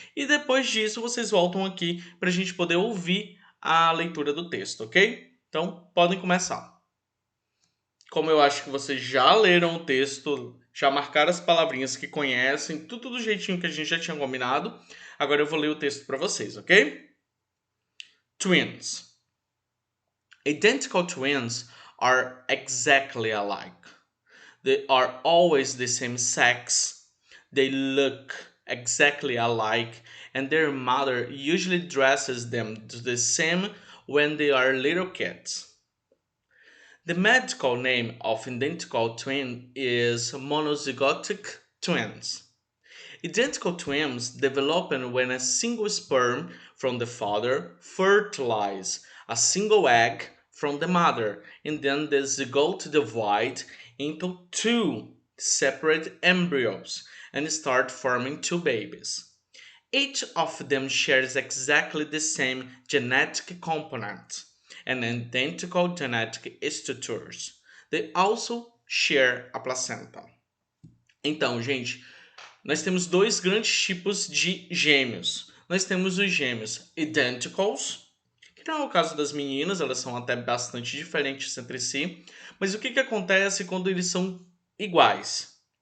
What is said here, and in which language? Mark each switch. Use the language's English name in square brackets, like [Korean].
[Portuguese] E depois disso vocês voltam aqui para a gente poder ouvir a leitura do texto, ok? Então, podem começar. Como eu acho que vocês já leram o texto, já marcaram as palavrinhas que conhecem, tudo do jeitinho que a gente já tinha combinado, agora eu vou ler o texto para vocês, ok? [English] Twins. Identical twins are exactly alike. They are always the same sex. They look exactly alike, and their mother usually dresses them the same when they are little kids. The medical name of identical twin is monozygotic twins. Identical twins develop when a single sperm from the father fertilizes a single egg from the mother, and then the zygote divides into two separate embryos and start forming two babies. Each of them shares exactly the same genetic component and identical genetic structures. They also share a placenta. [Portuguese] Então, gente, nós temos dois grandes tipos de gêmeos. Nós temos os gêmeos identicals, que não é o caso das meninas, elas são até bastante diferentes entre si. Mas o que acontece quando eles são iguais?